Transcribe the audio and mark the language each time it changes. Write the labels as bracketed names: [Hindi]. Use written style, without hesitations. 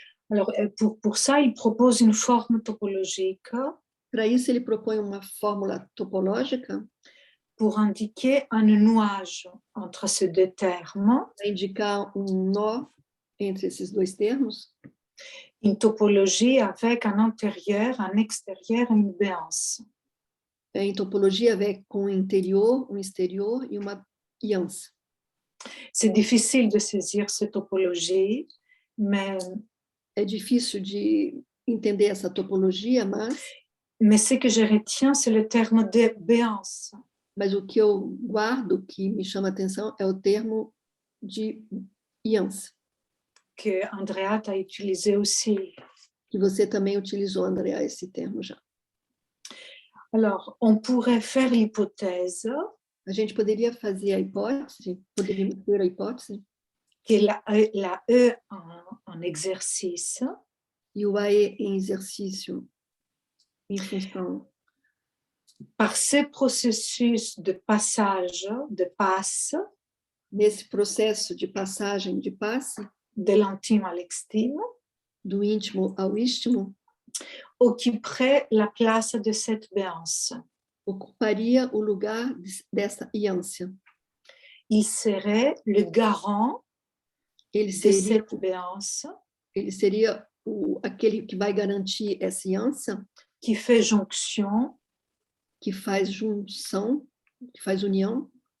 [French] Alors, pour ça, il propose une forme topologique. [Portuguese] Para isso, ele propõe uma fórmula topológica [French] pour indiquer un nouage entre ces deux termes. [Portuguese] Para indicar nó entre esses dois termos. [French] Une topologie avec un intérieur, un extérieur et une béance. [Portuguese] Em topologia, com um interior, um exterior e uma iança. [French] C'est difficile de saisir cette topologie, mais [Portuguese] é difícil de entender essa topologia, [French] mais ce que je retiens, c'est le terme de béance. [Portuguese] Mas o que eu guardo, que me chama a atenção, é o termo de iança. [French] Que Andrea a utilisé aussi. [Portuguese] Que você também utilizou, Andrea, esse termo já. [French] Alors, on pourrait faire l'hypothèse. [Portuguese] A gente poderia fazer a hipótese, poderíamos ter a hipótese. [French] Que la E en exercice. [Portuguese] E o AE em exercício, em função. [French] Par ce processus de passage, de passe. [Portuguese] Nesse processo de passagem, de passe. [French] De l'intime à l'extime. [Portuguese] Do íntimo ao istmo. [French] Occuperait la place de cette béance. [Portuguese] Ocuparia o lugar dessa iância. [French] Il serait le garant de cette béance. [Portuguese] Ele seria aquele que vai garantir essa iância. [French] Qui fait jonction. [Portuguese] Que faz junção, que faz união.